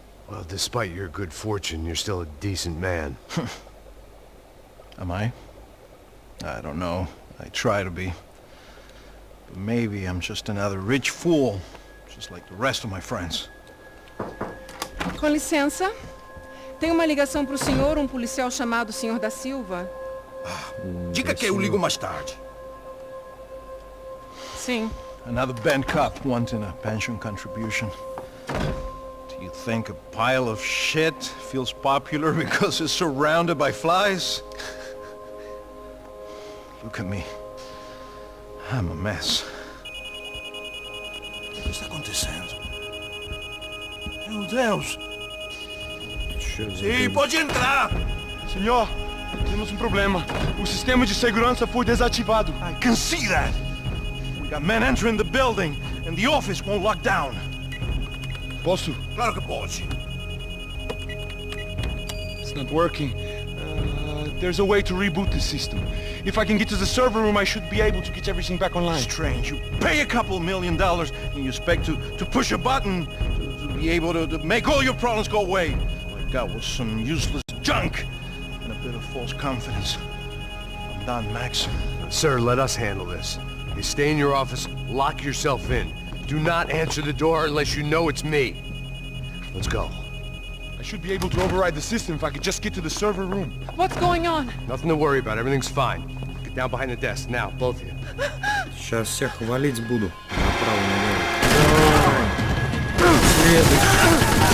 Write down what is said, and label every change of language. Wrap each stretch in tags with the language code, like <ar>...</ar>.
<en>Well, despite your good fortune, you're still a decent man. Am I? I don't know. I try to be. But maybe I'm just another rich fool, just like the rest of my friends.</en> <pt>Com licença. Tem uma ligação para o senhor, um policial chamado Sr. da Silva. Diga que eu ligo mais tarde. Sim.</pt> <en>Another bent cop wanting a pension contribution. Do you think a pile of shit feels popular because it's surrounded by flies? Look at me. I'm a mess.</en> <pt>O que está acontecendo? Meu Deus!</pt> <ru>Чё за</ru> <pt>Sim,</pt> <ru>дым?</ru> <pt>pode entrar! Senhor, temos um problema. O sistema de segurança foi desativado.</pt> <en>I can see that! We got men entering the building, and the office won't lock down.</en> <pt>Posso? Claro que pode.</pt> <en>It's not working. There's a way to reboot the system. If I can get to the server room, I should be able to get everything back online. Strange. You pay a couple $1 million, and you expect to push a button to be able to make all your problems go away. All I got was some useless junk and a bit of false confidence. I'm done, Max. Sir, let us handle this. You stay in your office, lock yourself in. Do not answer the door unless you know it's me. Let's go. I should be able to override the system if I could just get to the server room. What's going on? Nothing to worry about. Everything's fine. Get down behind the desk. Now, both of you.</en> <ru>Сейчас всех валить буду. Направо, налево. Следующий.</ru>